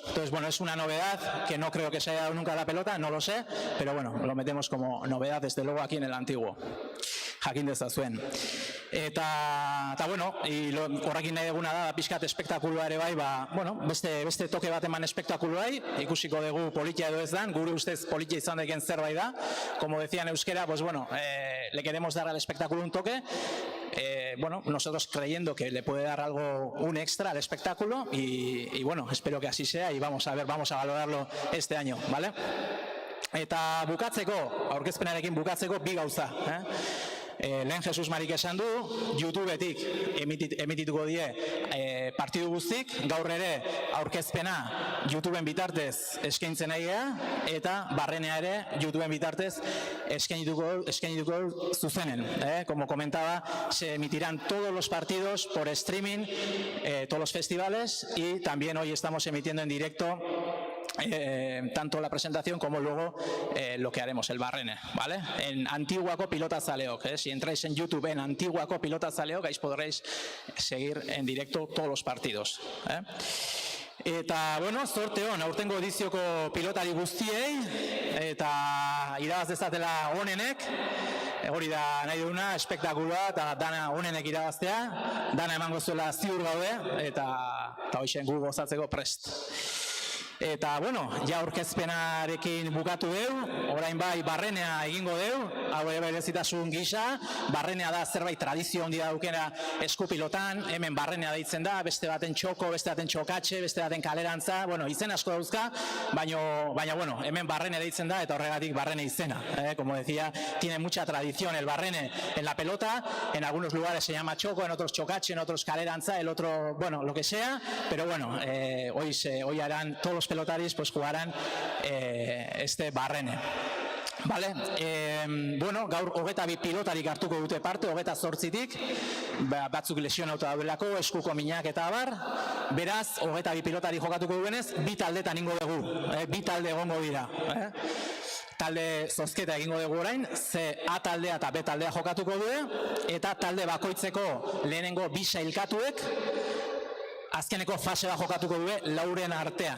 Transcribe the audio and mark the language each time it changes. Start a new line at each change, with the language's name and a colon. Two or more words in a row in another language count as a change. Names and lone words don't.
Spanish: Entonces, es una novedad que no creo que se haya dado nunca a la pelota, no lo sé, pero lo metemos como novedad desde luego aquí en el Antiguo.
Basque: Jakin dezazuen. Eta horrekin nahi duguna da, pixkat espektakulua ere bai, beste toke bat eman espektakuloai, ikusiko dugu politia edo ez dan, gure ustez politia izan daiken zerbait da,
Spanish: como decía en euskera, le queremos dar al espectáculo un toque, nosotros creyendo que le puede dar algo, un extra al espectáculo, y espero que así sea, y vamos a valorarlo este año, ¿vale?
Basque: Eta bukatzeko, aurkezpenarekin bukatzeko, bi gauza, lehen Jesus Marik esan du, YouTubetik emitituko die partidu guztik, gaur ere aurkezpena YouTubeen bitartez eskaintzen nahi gea, eta barrenea ere YouTubeen bitartez eskainituko zuzenen.
Spanish: Como comentaba, se emitirán todos los partidos por streaming, todos los festivales, y también hoy estamos emitiendo en directo tanto la presentación como luego lo que haremos, el barrene, ¿vale? En Antiguako Pilotazaleok, si entráis en YouTube en Antiguako Pilotazaleok, ahí podréis seguir en directo todos los partidos.
Basque: Eta, zorte hon, aurtengo edizioko pilotari guztiei, eta irabaz dezatela onenek, hori da nahi duguna, espektakuloa, eta dana onenek irabaztea, dana emango zuela ziur gaude, eta hoxen gu gozatzeko prest. Eta, ja aurkezpenarekin bukatu deu, orain bai barrenea egingo deu, hau ere berezitasun gisa, barrenea da zerbait tradizio handia daukena eskupilotan, hemen barrenea deitzen da, beste baten txoko, beste baten txokatxe, beste baten kalerantza, izen asko dauzka, baina, hemen barrene deitzen da, eta horregatik barrene izena.
Spanish: Como decía, tiene mucha tradición el barrene en la pelota, en algunos lugares se llama choco, en otros chocache, en otros kalerantza, el otro, lo que sea, pero hoy harán todos los pelotaris pues jugaran este Barrene. Vale?
Basque: Bueno, gaur 22 pilotarik hartuko dute parte, 28-tik, batzuk lesionauta daudelako, eskuko minak eta abar, beraz, 22 pilotari jokatuko duenez, bi taldetan ingo dugu, bi talde egongo dira. Talde zozketa egingo dugu orain, ze A taldea eta B taldea jokatuko du, eta talde bakoitzeko lehenengo bi sailkatuek, azkeneko fasea jokatuko du lauren artean.